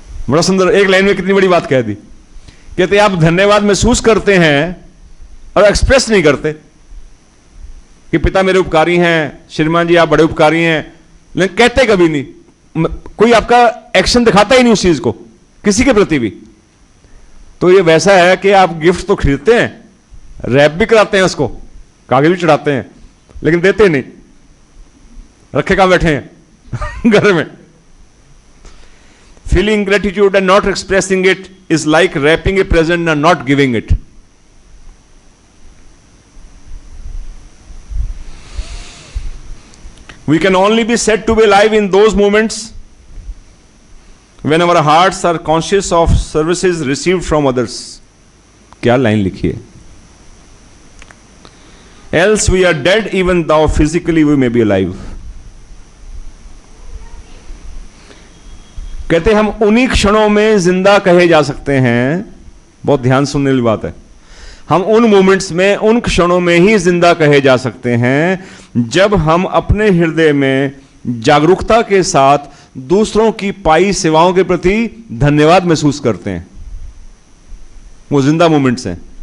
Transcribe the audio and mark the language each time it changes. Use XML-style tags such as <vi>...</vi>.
<hi>बड़ा सुंदर, एक लाइन में कितनी बड़ी बात कह दी। कहते आप धन्यवाद महसूस करते हैं और एक्सप्रेस नहीं करते कि पिता मेरे उपकारी हैं, श्रीमान जी आप बड़े उपकारी हैं, लेकिन कहते कभी नहीं, कोई आपका एक्शन दिखाता ही नहीं उस चीज को किसी के प्रति भी। तो ये वैसा है कि आप गिफ्ट तो खरीदते हैं, रैप भी कराते हैं, उसको कागज भी चढ़ाते हैं, लेकिन देते नहीं, रखे कहां बैठे हैं घर में।</hi> <en>Feeling gratitude and not expressing it is like wrapping a present and not giving it. We can only be said to be alive in those moments when our hearts are conscious of services received from others.</en> <hi>क्या line लिखी है?</hi> <en>Else we are dead even though physically we may be alive.</en> <hi>कहते हम उन्हीं क्षणों में जिंदा कहे जा सकते हैं, बहुत ध्यान सुनने वाली बात है, हम उन मोमेंट्स में, उन क्षणों में ही जिंदा कहे जा सकते हैं जब हम अपने हृदय में जागरूकता के साथ दूसरों की पाई सेवाओं के प्रति धन्यवाद महसूस करते हैं। वो जिंदा मोमेंट्स हैं।</hi>